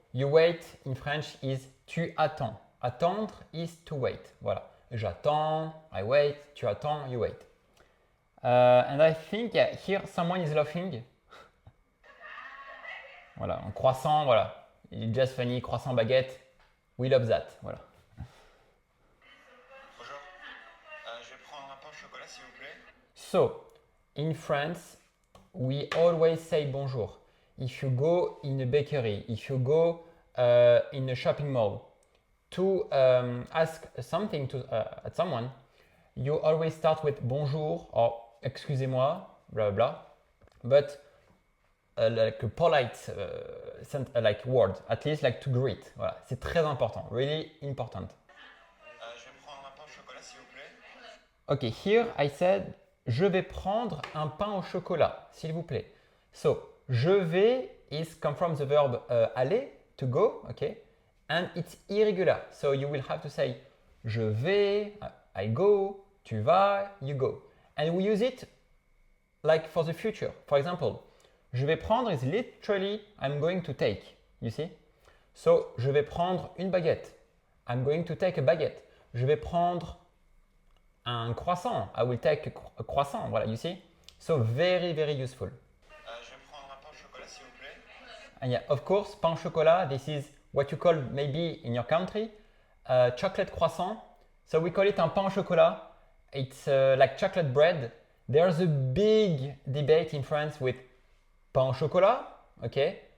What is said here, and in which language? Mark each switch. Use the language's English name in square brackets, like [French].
[English] You wait in French is [French] tu attends. [English] Attendre is to wait. Voilà. [French] J'attends, [English] I wait, [French] tu attends, [English] you wait. And I think yeah, here someone is laughing. [French] Voilà, en croissant, voilà. [English] It's just funny, croissant baguette. We love that. Voilà. [French] Bonjour. Je vais prendre un pain au chocolat s'il vous plaît. [English] So, in France, we always say bonjour. If you go in a bakery, if you go in a shopping mall to ask something to at someone, you always start with bonjour or excusez-moi, blah blah. But like a polite like word, at least like to greet. [French] Voilà, c'est très important, [English] really important. [French] Je vais prendre un pain au chocolat s'il vous plaît. [English] Ok, here I said [French] je vais prendre un pain au chocolat, s'il vous plaît. [English] So, [French] je vais [English] is come from the verb aller, to go, okay? And it's irregular. So you will have to say [French] je vais, [English] I go, [French] tu vas, [English] you go. And we use it like for the future. For example, [French] je vais prendre [English] is literally I'm going to take, you see? [French] So, je vais prendre une baguette. [English] I'm going to take a baguette. [French] Je vais prendre un croissant. [English] I will take a croissant. Voilà, you see? So, very, very useful. [French] Je vais prendre un pain au chocolat s'il vous plaît. [English] And yeah, of course, pain au chocolat, this is what you call maybe in your country, chocolate croissant. So, we call it [French] un pain au chocolat. [English] It's like chocolate bread. There's a big debate in France with pain au chocolat, okay?